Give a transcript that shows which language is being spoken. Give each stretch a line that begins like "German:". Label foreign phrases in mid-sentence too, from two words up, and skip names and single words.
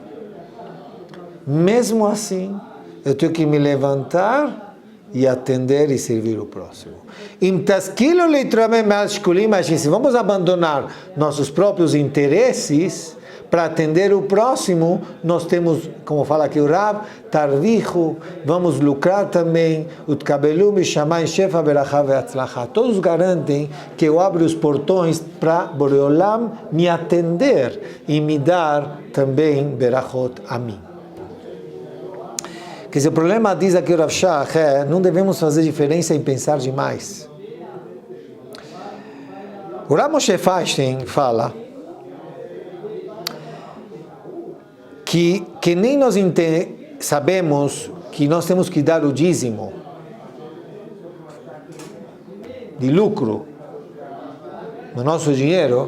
Portuguese: Mesmo assim, eu tenho que me levantar e atender e servir o próximo. Mas se vamos abandonar nossos próprios interesses para atender o próximo, nós temos, como fala aqui o Rav, tarvichu, vamos lucrar também,
Hebrew: ותקבלו משמים שפע ברכה והצלחה.
Portuguese: Todos garantem que eu abro os portões para Boreolam me atender e me dar também berachot a mim. Quer dizer, o problema, diz aqui o Rav Shach, não devemos fazer diferença em pensar demais. O Rav Moshe Feinstein fala que nem nós sabemos que nós temos que dar o dízimo de lucro no nosso dinheiro.